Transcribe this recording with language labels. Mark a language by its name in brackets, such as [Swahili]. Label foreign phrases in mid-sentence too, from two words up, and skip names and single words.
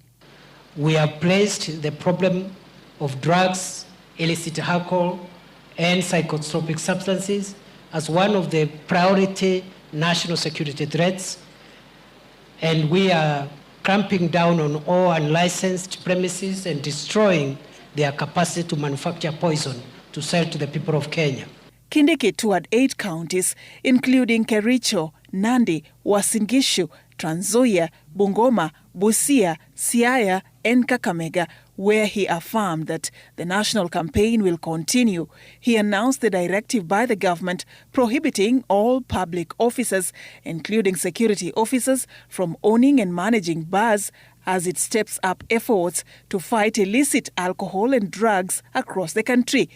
[English] We have placed the problem of drugs, illicit alcohol, and psychotropic substances as one of the priority national security threats, and we are clamping down on all unlicensed premises and destroying their capacity to manufacture poison to sell to the people of Kenya. Kindiki toured 8 counties, including Kericho, Nandi, Uasin Gishu, Trans Nzoia, Bungoma, Busia, Siaya, and Kakamega, where he affirmed that the national campaign will continue. He announced the directive by the government prohibiting all public officers, including security officers, from owning and managing bars as it steps up efforts to fight illicit alcohol and drugs across the country.